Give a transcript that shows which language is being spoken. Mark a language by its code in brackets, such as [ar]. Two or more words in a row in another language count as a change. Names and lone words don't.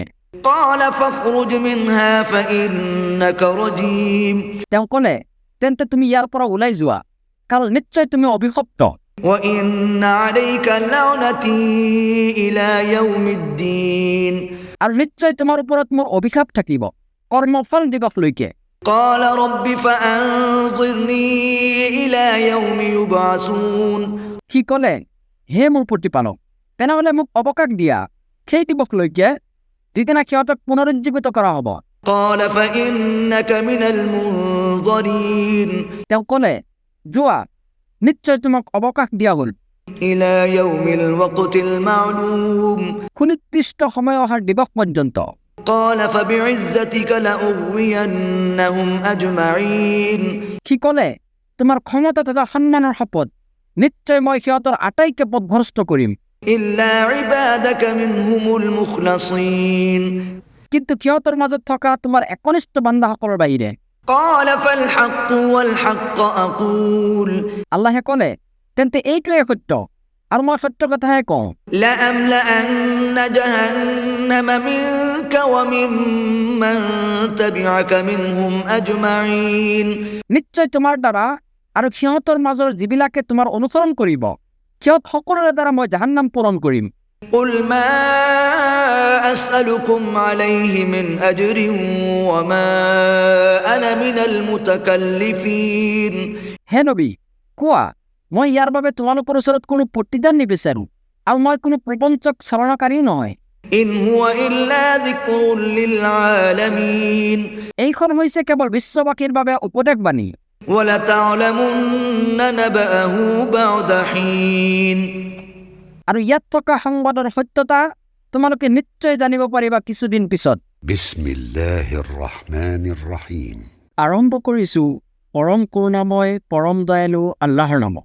[ar] قال فاخرج منها فإنك رجيم [as] তেওঁ ক'লে, তেন্তে তুমি ইয়াৰ পৰা ওলাই যোৱা, কাৰণ নিশ্চয় তুমি অভিশপ্ত। [ar] وإن عليك لعنتي إلى يوم الدين [as] আৰু নিশ্চয় তোমাৰ ওপৰত মোৰ অভিশাপ থাকিব কৰ্মফল দিৱসলৈকে। [ar] قال رب فأنظرني إلى يوم يبعثون [as] সি ক'লে, হে মোৰ প্ৰতিপালক, তেনেহ'লে মোক অৱকাশ দিয়া সেই দিৱসলৈকে যিদিনা সিহঁতক পুনৰুজ্জীৱিত কৰা হ'ব। [ar] قال فإنك من المنظرين [as] তেওঁ ক'লে, যোৱা, নিশ্চয় তোমাক অৱকাশ দিয়া হ'ল [ar] إلى يوم الوقت المعلوم [as] সুনিৰ্দিষ্ট সময় অহাৰ দিৱস পৰ্যন্ত। [ar] قال فبعزتك لأغوينهم أجمعين [as] সি ক'লে, তোমাৰ ক্ষমতা তথা সন্মানৰ শপত, নিশ্চয় মই সিহঁতৰ আটাইকে পথভ্ৰষ্ট কৰিম, [ar] إلا عبادك منهم المخلصين [as] কিন্তু সিহঁতৰ মাজত থকা তোমাৰ একনিষ্ঠ বান্দাসকলৰ বাহিৰে। [ar] قال فالحق والحق أقول [as] আল্লাহে ক'লে, তেন্তে এইটোৱে সত্য আৰু মই সত্য কথাহে কওঁ। [ar] لأملأن جهنم منك وممن تبعك منهم أجمعين [as] নিশ্চয় তোমাৰ দ্বাৰা আৰু সিহঁতৰ মাজৰ যিবিলাকে তোমাৰ অনুসৰণ কৰিব, সিহঁত সকলোৰে দ্বাৰা মই জাহান্নাম পূৰণ কৰিম। [ar] قل ما أسألكم عليه من أجر وما أنا من المتكلفين [as] হে নবী, কোৱা, মই ইয়াৰ বাবে তোমালোকৰ ওচৰত কোনো প্ৰতিদান নিবিচাৰোঁ আৰু মই কোনো প্ৰপঞ্চক চালনাকাৰীও নহয়। [ar] إن هو إلا ذكر للعالمين [as] এইখন হৈছে কেৱল বিশ্ববাসীৰ বাবে উপদেশবাণী। [ar] ولتعلمن نبأه بعد حين [as] আৰু ইয়াত থকা সংবাদৰ সত্যতা তোমালোকে নিশ্চয় জানিব পাৰিবা কিছুদিন পিছত। [ar] بسم الله الرحمن الرحيم [as] আৰম্ভ কৰিছোঁ পৰম কৰুণাময় পৰম দয়ালু আল্লাহৰ নামত।